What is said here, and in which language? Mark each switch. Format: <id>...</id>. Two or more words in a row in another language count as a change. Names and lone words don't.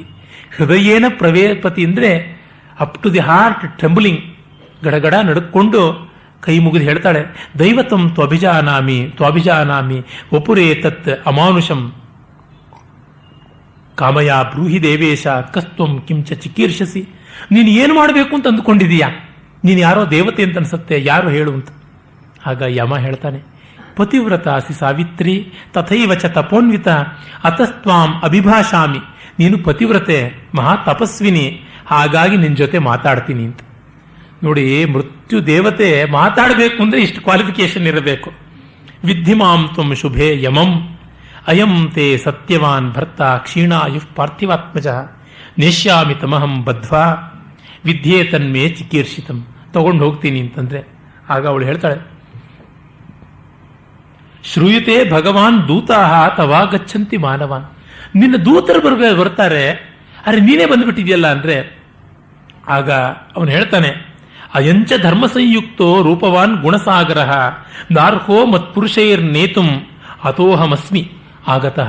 <sa>ಹೃದಯೇನ ಪ್ರವೇಪತಿ ಅಂದರೆ</sa> <en>up to the heart trembling,</en> <kn>ಗಡಗಡ ನಡುಕೊಂಡು ಕೈ ಮುಗಿದು ಹೇಳ್ತಾಳೆ,</kn> <sa>ದೈವತಂ ತ್ವಭಿಜಾನಾಮಿ ವಪುರೇ ತತ್ ಅಮಾನುಷಂ ಕಾಮಯ ಬ್ರೂಹಿ ದೇವೇಶ ಕಸ್ತ್ವಂ ಕಿಂಚ ಚಿಕೀರ್ಷಸಿ.</sa> <kn>ನೀನು ಏನು ಮಾಡಬೇಕು ಅಂತ ಅಂದುಕೊಂಡಿದೀಯಾ? ನೀನು ಯಾರೋ ದೇವತೆ ಅಂತ ಅನ್ಸುತ್ತೆ, ಯಾರು ಹೇಳು ಅಂತ. ಆಗ ಯಮ ಹೇಳ್ತಾನೆ,</kn> <sa>ಪತಿವ್ರತಾಸಿ ಸಾವಿತ್ರಿ ತಥೈವ ಚ ತಪೋನ್ವಿತ ಅತಸ್ತ್ವಾಂ ಅಭಿಭಾಷಾಮಿ.</sa> <kn>ನೀನು ಪತಿವ್ರತೆ, ಮಹಾ ತಪಸ್ವಿನಿ, ಹಾಗಾಗಿ ನಿನ್ನ ಜೊತೆ ಮಾತಾಡ್ತೀನಿ ಅಂತ. ನೋಡಿ, ಮೃತ್ಯು ದೇವತೆ ಮಾತಾಡಬೇಕು ಅಂದ್ರೆ ಇಷ್ಟು ಕ್ವಾಲಿಫಿಕೇಶನ್ ಇರಬೇಕು.</kn> <sa>ವಿದ್ಧಿಮಾಂ ತ್ವಂ ಶುಭೇ ಯಮಂ ಅಯಂ ತೇ ಸತ್ಯವಾನ್ ಭರ್ತ ಕ್ಷೀಣಾಯು ಪಾರ್ಥಿವಾತ್ಮಜ ನೇಷ್ಯಾಮಿ ತಮಹಂ ಬದ್ಧ್ವಾ ವಿದ್ಯೆ ತನ್ಮೇ ಚಿಕೀರ್ಷಿತಂ.</sa> <kn>ತಗೊಂಡು ಹೋಗ್ತೀನಿ ಅಂತಂದ್ರೆ ಆಗ ಅವಳು ಹೇಳ್ತಾಳೆ,</kn> <sa>ಶ್ರೂಯತೆ ಭಗವಾನ್ ದೂತಾಹ ತವಾ ಗಚ್ಚಂತಿ ಮಾನವಾನ್.</sa> <kn>ನಿನ್ನ ದೂತರು ಬರ್ತಾರೆ, ಅರೆ ನೀನೇ ಬಂದ್ಬಿಟ್ಟಿದ್ಯಲ್ಲ ಅಂದ್ರೆ ಆಗ ಅವನು ಹೇಳ್ತಾನೆ,</kn> <sa>ಅಯಂಚ ಧರ್ಮ ಸಂಯುಕ್ತೋ ರೂಪವಾನ್ ಗುಣಸಾಗರ ನಾರ್ಹೋ ಮತ್ಪುರುಷೈರ್ ನೇತುಂ ಅಥೋಹಮಸ್ಮಿ ಆಗತಃ.</sa>